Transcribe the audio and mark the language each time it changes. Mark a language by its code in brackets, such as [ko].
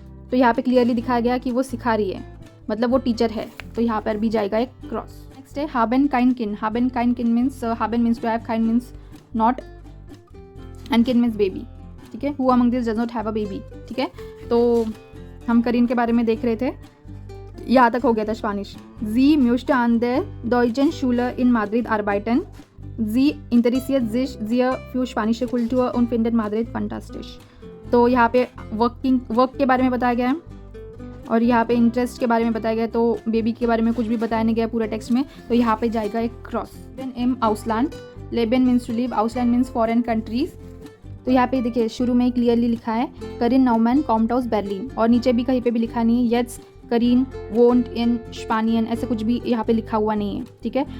[hi] तो यहाँ पे क्लियरली दिखाया गया कि वो सिखा रही है, मतलब वो टीचर है, तो यहाँ पर भी जाएगा एक क्रॉस। नेक्स्ट है [de] haben kein Kind [hi] means haben means to have, kind means not, and किन मीन्स बेबी, ठीक है। [en] who among this does not have a baby, [hi] ठीक है। तो हम करीन के बारे में देख रहे थे, यहाँ तक हो गया था Spanish. [de] Sie möchte an der Deutschen Schule in Madrid arbeiten. Sie interessiert sich sehr für spanische Kultur und findet Madrid fantastisch। [hi] तो यहाँ पे वर्क के बारे में बताया गया है, और यहाँ पे इंटरेस्ट के बारे में बताया गया है, तो बेबी के बारे में कुछ भी बताया नहीं गया पूरा टेक्स्ट में, तो यहाँ पे जाएगा एक cross. [de] im Ausland, [en] Leben means to live, Ausland means foreign countries. [hi] तो यहाँ पे देखिए शुरू में ही क्लियरली लिखा है [de] करीन नाउमैन कॉम्ट आउस बर्लिन, [hi] और नीचे भी कहीं पे भी लिखा नहीं है यट्स करीन वोंट इन स्पानियन, ऐसे कुछ भी यहाँ पे लिखा हुआ नहीं है, ठीक है।